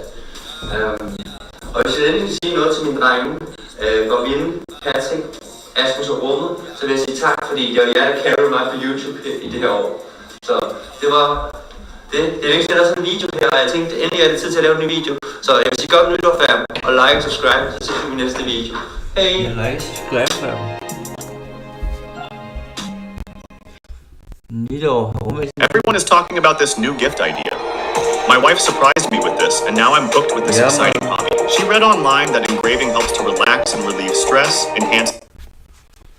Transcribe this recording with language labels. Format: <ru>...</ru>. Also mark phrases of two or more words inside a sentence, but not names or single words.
<da>Og hvis jeg endelig vil sige noget til mine drenge, Robin, Patrick, Asmus og Rummet, så vil jeg sige tak, fordi det var jer, der carried mig på YouTube i det her år. Så det var... Det er længe siden, der er sådan en video her, og jeg tænkte, endelig er det tid til at lave en ny video. Så jeg vil sige godt nytår, fam, og like og subscribe, så ses vi i næste video. Hej! Like og subscribe, fam.</da> <en>Everyone is talking about this new gift idea. My wife surprised me with this, and now I'm booked with this exciting hobby. She read online that engraving helps to relax and relieve stress, enhance</en>